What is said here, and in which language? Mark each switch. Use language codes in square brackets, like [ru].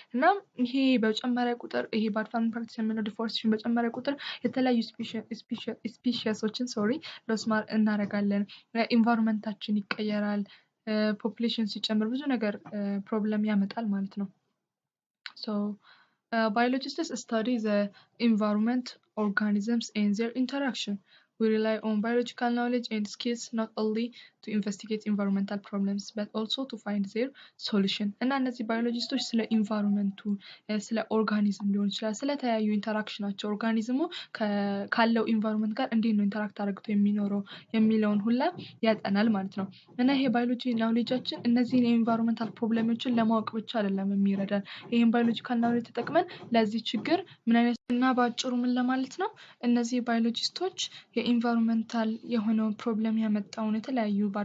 [am] እና ይሄ በጨመረ ቁጥር ይሄ [en] bad farming practice [am] የምንለው deforestation በጨመረ ቁጥር የተለያዩ ስፒሺሶችን ሎስ እናደርጋለን። ኢንቫይሮንመንታችን ይቀየራል። ፖፑሌሽን ሲጨምር ብዙ ነገር ፕሮብለም ያመጣል ማለት ነው። [en] So, biologists study the environment, organisms, and their interaction. We rely on biological knowledge and skills not only to investigate environmental problems but also to find their solution. [am] እና እነዚህ ባዮሎጂስቶች ስለ ኢንቫይሮንመንቱ ስለ ኦርጋኒዝም ሊሆን ይችላል ስለተለያዩ ኢንተራክሽናቸው ኦርጋኒዝሙ ካለው ኢንቫይሮንመንት ጋር እንዴት ነው ኢንተራክት አድርጎ የሚኖረው የሚለውን ሁላ ያጠናል ማለት ነው። እና ይሄ ባዮሎጂ ናውሌጃችን እነዚህን የኢንቫይሮንመንታል ፕሮብሌሞችን ለማወቅ ብቻ አይደለም የሚረዳን። ይሄን ባዮሎጂካል ናውሌጅ ተጠቅመን ለዚህ ችግር ምን አይነት እና ባጭሩ ምን ለማለት ነው እነዚህ ባዮሎጂስቶች የኢንቫይሮንመንታል የሆነውን ፕሮብለም ያመጣውን የተለያዩ